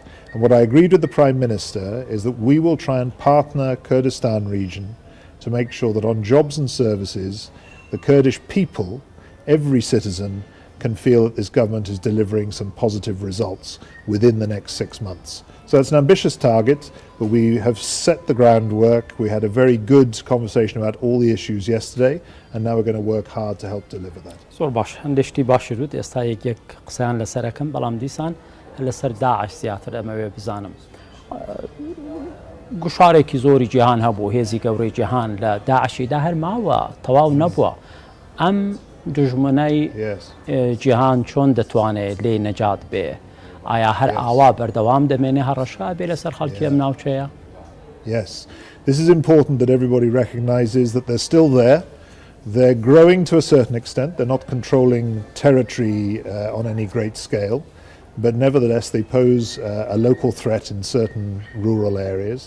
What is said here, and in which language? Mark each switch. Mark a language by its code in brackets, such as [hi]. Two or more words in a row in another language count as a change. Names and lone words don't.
[en] And what I agreed with the Prime Minister is that we will try and partner Kurdistan region to make sure that on jobs and services, the Kurdish people, every citizen, can feel that this government is delivering some positive results within the next 6 months. So that's an ambitious target, but we have set the groundwork. We had a very good conversation about all the issues yesterday, and now we're going to work hard to help deliver that. [ckb] زۆر باش هەندێشتی باشی ڕوت ئێستا یەک قسەیان لەسەرەکەم بەڵام دیسان لەسەر داعش زیاتر ئەمەوێ بزانم. گوشارێکی زۆری جیهان هەبوو، هێزی گەورەی جیهان لە داعشیدا هەر ماوە تەواو نەبووە. ئەم دژمنەی جیهان چۆن دەتوانێت لێ نەجات بێ؟ ئایا هەر ئاوا بەردەوام دەمێنێ هەڕەشا بێ لەسەر خەڵکی ئەم ناوچەیە؟ [en] Yes, this is important that everybody recognises that they're still there. They're growing to a certain extent. They're not controlling territory on any great scale, but nevertheless they pose a local threat in certain rural areas.